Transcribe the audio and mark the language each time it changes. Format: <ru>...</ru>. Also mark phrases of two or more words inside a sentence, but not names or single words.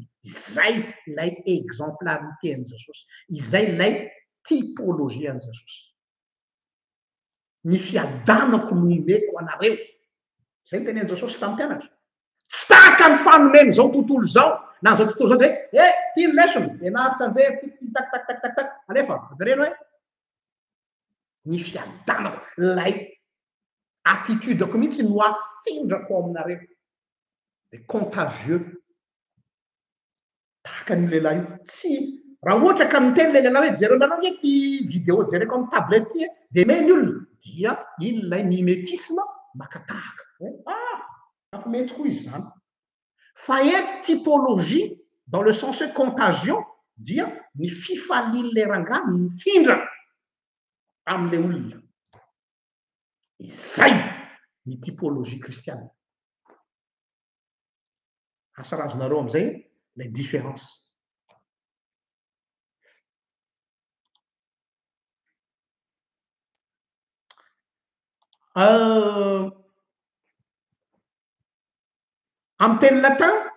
<mg>Izay lay exemplarité an' Jesosy. Izay lay typologie an' Jesosy. Ny fiadanako nomeko anareo. Zay ny tenenin Jesosy tamin'ny mpianatra. Tsy tahaka ny fanomeny zao tontolo zao. Na zao tontolo zao de hoe ty ny lesson, ianaritra anjery ty tak tak tak tak tak. Alefa, avereno hoe ny fiadanako lay attitude-ako mihitsy no afindrako aminareo. De contagieux. Tahaka ny lehilahy io. raha ohatra ka miteny le lehilahy hoe jereo nanao nge ty vidéo jereko amin'ny tablette ty de meny olona dia iny lay mimétisme makatahaka mety ho izy zany fa eto typologie</mg> <fr>dans le sens</fr> <mg>hoe contagion dia ny fifalian'le rangahy mifindra am'le olona izay ny typologie kristiane asarazonareo am'izay</mg> <fr>la différence</fr> <mg>amin'ny teny latin</mg>